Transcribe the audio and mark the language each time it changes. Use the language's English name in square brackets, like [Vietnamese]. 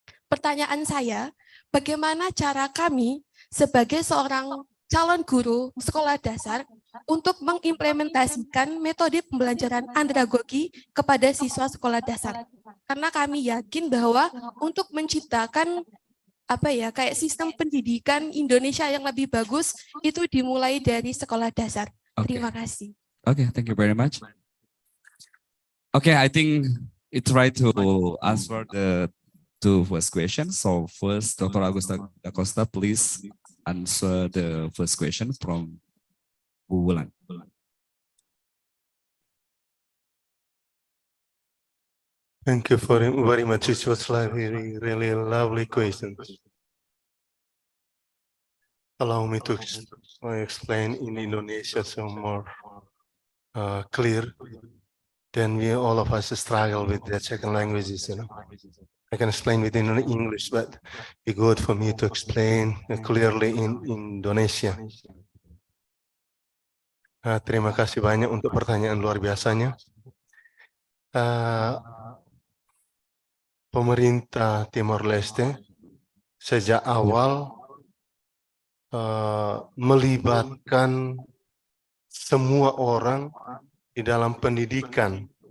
[Indonesian] Pertanyaan saya, bagaimana cara kami sebagai seorang calon guru sekolah dasar untuk mengimplementasikan metode pembelajaran andragogi kepada siswa sekolah dasar? Karena kami yakin bahwa untuk menciptakan kayak sistem pendidikan Indonesia yang lebih bagus itu dimulai dari sekolah dasar. Terima kasih. [English] Okay, thank you very much. Okay, I think it's right to answer the two first questions. So first, Dr. Augusta Da Costa, please answer the first question from Bu Wulan. Thank you very much. It was really lovely questions. Allow me to explain in Indonesia so more clear. Then all of us struggle with the second languages, you know. I can explain within English, but it's good for me to explain clearly in Indonesia. [Indonesian] Terima kasih banyak untuk pertanyaan luar biasanya. Pemerintah Timor Leste sejak awal melibatkan semua orang di dalam pendidikan.